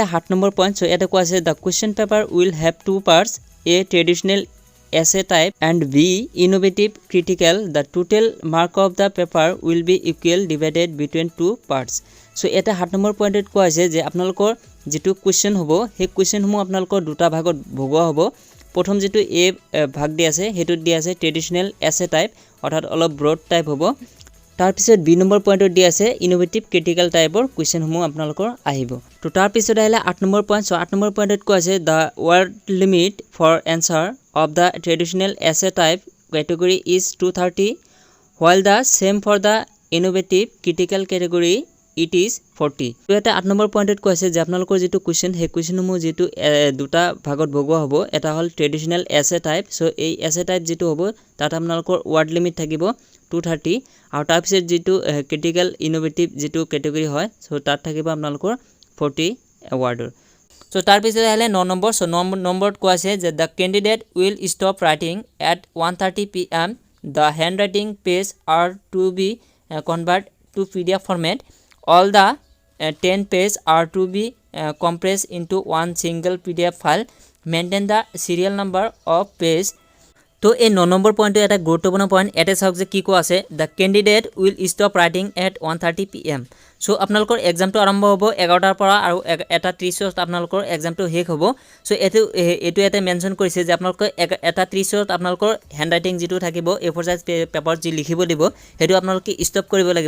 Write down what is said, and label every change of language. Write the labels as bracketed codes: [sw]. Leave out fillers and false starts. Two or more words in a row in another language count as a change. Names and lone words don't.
[as] 7 নম্বৰ পইণ্ট সো ইয়াতে কোৱা আছে [en] the question paper will have two parts A traditional essay type and B innovative critical the total mark of the paper will be equal divided between two parts so [as] eta 7 নম্বৰ পইণ্টত কোৱা আছে যে আপোনালোকৰ যেটো কোৱেশ্চন হ'ব সেই কোৱেশ্চন সমূহ আপোনালোকৰ দুটা ভাগত ভগোৱা হ'ব প্ৰথম যেটো এ ভাগ দি আছে হেতুত দি আছে ট্ৰেডিশনেল [en] essay type [as] অৰ্থাৎ অলপ ব্ৰড টাইপ হ'ব তাৰ পিছত বি নম্বৰ পইণ্টত দি আছে ইনোভেটিভ ক্ৰিটিক্যাল টাইপৰ কোৱেশ্চন সমূহ আপোনালোকৰ আহিব তো তাৰ পিছত আহিলে 8 নম্বৰ পইণ্ট সো 8 নম্বৰ পইণ্টত কোৱা আছে [en] the word limit for answer of the traditional essay type category is 230 while the same for the innovative critical category it is 40 [as] তো এটা 8 নম্বৰ পইণ্টত কৈছে যে আপোনালোকৰ যেটো কোৱেশ্চন হে কোৱেশ্চনসমূহ যেটো দুটা ভাগত ভগোৱা হ'ব এটা হল ট্ৰেডিশনেল [en] essay type [as] সো এই [en] essay type [as] যেটো হ'ব তাত আপোনালোকৰ ৱৰ্ড লিমিট থাকিব 230 আৰু তাৰ পিছত যেটো ক্ৰিটিক্যাল ইনোভেটিভ যেটো ক্যাটেগৰি হয় সো তাত থাকিব আপোনালোকৰ 40 ৱৰ্ডৰ So তাৰ পিছত আহিলে 9 নম্বৰ সো 9 নম্বৰত কোৱা আছে যে [en] the candidate will stop writing at 1:30 PM the handwriting page are to be converted to PDF format all the 10 pages are to be compressed into one single PDF file maintain the serial number of page. [as] তো এই 9 নম্বৰ পইণ্টটো এটা গুৰুত্বপূৰ্ণ পইণ্ট। ইয়াতে চাওক যে কি কোৱা আছে, [en] the candidate will stop writing at 1:30 PM. [as] সো আপোনালোকৰ এক্সামটো আৰম্ভ হ'ব 11টাৰ পৰা আৰু 1:30 আপোনালোকৰ এক্সামটো শেষ হ'ব। সো এইটো ইয়াতে মেনশ্যন কৰিছে যে আপোনালোকে 1:30 আপোনালোকৰ হেণ্ডৰাইটিং যিটো থাকিব A4 সাইজ পেপাৰত যি লিখিব দিব সেইটো আপোনালোকে ষ্টপ কৰিব লাগিব।